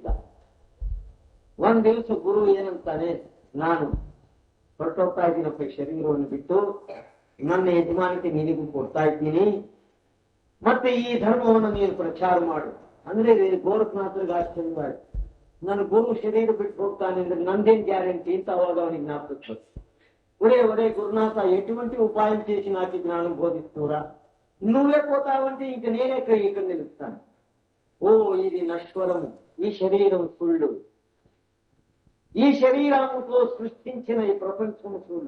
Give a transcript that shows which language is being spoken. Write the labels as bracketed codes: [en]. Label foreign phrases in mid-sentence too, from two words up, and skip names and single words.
[kn] ಒಂದ್ ದಿವಸ ಗುರು ಏನಂತಾನೆ, ನಾನು ಹೊರಟೋಗ್ತಾ ಇದ್ದೀನಪ್ಪ, ಶರೀರವನ್ನು ಬಿಟ್ಟು ನನ್ನ ಯಜಮಾನಿಕೆ ನಿನಗೂ ಕೊಡ್ತಾ ಇದ್ದೀನಿ, ಮತ್ತೆ ಈ ಧರ್ಮವನ್ನು ನೀನು ಪ್ರಚಾರ ಮಾಡು ಅಂದ್ರೆ ಗೋರಖನಾಥರಿಗೆ ಆಶ್ಚರ್ಯ ಮಾಡಿ, ನನ್ನ ಗುರು ಶರೀರ ಬಿಟ್ಟು ಹೋಗ್ತಾನೆ ಅಂದ್ರೆ ನಂದೇನ್ ಗ್ಯಾರಂಟಿ ಅಂತ ಅವಾಗ ಅವನಿಗೆ ಜ್ಞಾಪಕ. [te] ఒరే గురునాథ, ఎటువంటి ఉపాయం చేసి నాకు జ్ఞానం బోధిస్తురా? నువ్వే పోతావంటే ఇంక నేనే ఇక్కడ నిలుస్తాను. ఓ ఇది నశ్వరం, ఈ శరీరం సుళ్ళు, ఈ శరీరంతో సృష్టించిన ఈ ప్రపంచం సుళ్ళు.